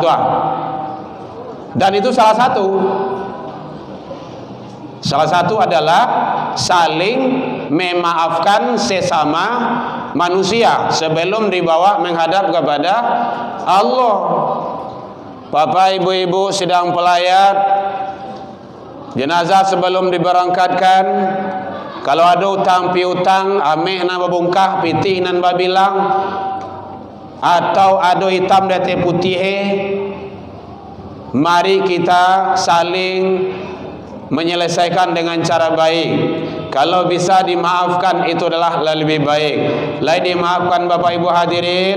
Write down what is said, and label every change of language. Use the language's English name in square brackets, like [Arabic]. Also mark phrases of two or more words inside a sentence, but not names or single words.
[Indonesian] Dan itu salah satu adalah saling memaafkan sesama manusia sebelum dibawa menghadap kepada Allah. Bapak ibu-ibu sedang pelayat jenazah sebelum diberangkatkan, kalau ada utang piutang, [Minangkabau] ameh nan babungkah, pitih nan babilang, [Indonesian] atau ada hitam date putih, Mari kita saling menyelesaikan dengan cara baik. Kalau bisa dimaafkan itu adalah lebih baik. [Minangkabau] Lai dimaafkan Bapak Ibu hadirin.